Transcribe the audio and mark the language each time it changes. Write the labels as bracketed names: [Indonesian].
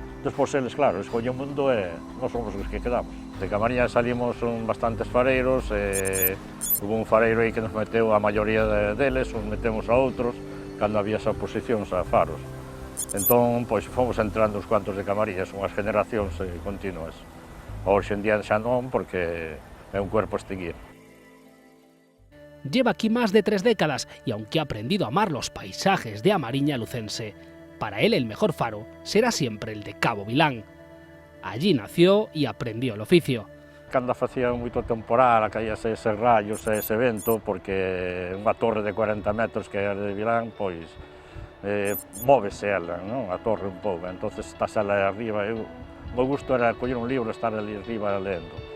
[Galician] Despois eles, claro, escollen o mundo e non somos os que quedamos. De Camariñas salimos bastantes fareiros, hubo un fareiro aí que nos meteu a maioría deles, uns metemos a outros, cando había esas oposicións a faros. Entón, pois, fomos entrando uns cuantos de Camariñas, unhas generacións continuas. Hoxe en día xa non, porque é un cuerpo a extinguir. [Spanish] Lleva aquí más de 3 décadas y aunque ha aprendido a amar los paisajes de Amariña lucense, para él el mejor faro será siempre el de Cabo Vilán. Allí nació y aprendió el oficio. [Galician] Cando facía moito temporal, caíase ese rayos e ese vento, porque unha torre de 40 metros que é de Vilán, pois móvese ela, non? A torre un pouco, entonces estás ela arriba. O meu gusto era coller un libro e estar ali arriba lendo.